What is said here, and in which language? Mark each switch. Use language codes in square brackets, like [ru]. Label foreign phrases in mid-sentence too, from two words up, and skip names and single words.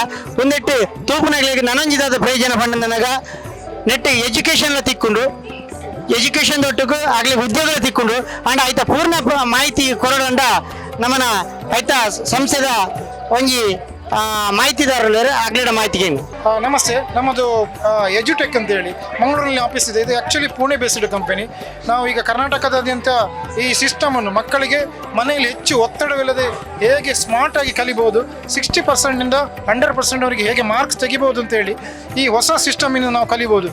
[tcy] ಒಂದೆಟ್ಟು ತೂಪುನಗ್ಲಿಕ್ಕೆ ನನಂಜಿದಾದ ಪ್ರಯೋಜನ ಪಂಡ ನನಗ ನೆಟ್ಟು ಎಜುಕೇಶನ್ ತಿಕ್ಕೊಂಡು, ಎಜುಕೇಶನ್ ದೊಟ್ಟಿಗೂ ಆಗ್ಲಿ ಉದ್ಯೋಗ ತಿಕ್ಕೊಂಡು ಅಂಡ ಆಯ್ತ ಪೂರ್ಣ ಮಾಹಿತಿ ಕೊರೋಡ ನಮ್ಮನ ಆಯ್ತ ಸಂಸ್ಥೆದ ಒಂಜಿ ಮಾಹಿತಿದಾರರು ಆಗ್ಲಿಡ ಮಾಹಿತಿಗೆ. [kn] ನಮಸ್ತೆ, ನಮ್ಮದು ಎಜುಟೆಕ್ ಅಂತೇಳಿ ಮಂಗಳೂರಲ್ಲಿ ಆಫೀಸ್ ಇದೆ. ಇದು ಆ್ಯಕ್ಚುಲಿ ಪುಣೆ [en] based company. [kn] ನಾವು ಈಗ ಕರ್ನಾಟಕದಾದ್ಯಂತ ಈ ಸಿಸ್ಟಮನ್ನು ಮಕ್ಕಳಿಗೆ ಮನೆಯಲ್ಲಿ ಹೆಚ್ಚು ಒತ್ತಡವಿಲ್ಲದೆ ಹೇಗೆ ಸ್ಮಾರ್ಟಾಗಿ ಕಲಿಬೋದು, 60%ನಿಂದ 100% ಅವರಿಗೆ ಹೇಗೆ ಮಾರ್ಕ್ಸ್ ತೆಗಿಬೋದು ಅಂತೇಳಿ ಈ ಹೊಸ ಸಿಸ್ಟಮಿಂದ ನಾವು ಕಲಿಬೋದು.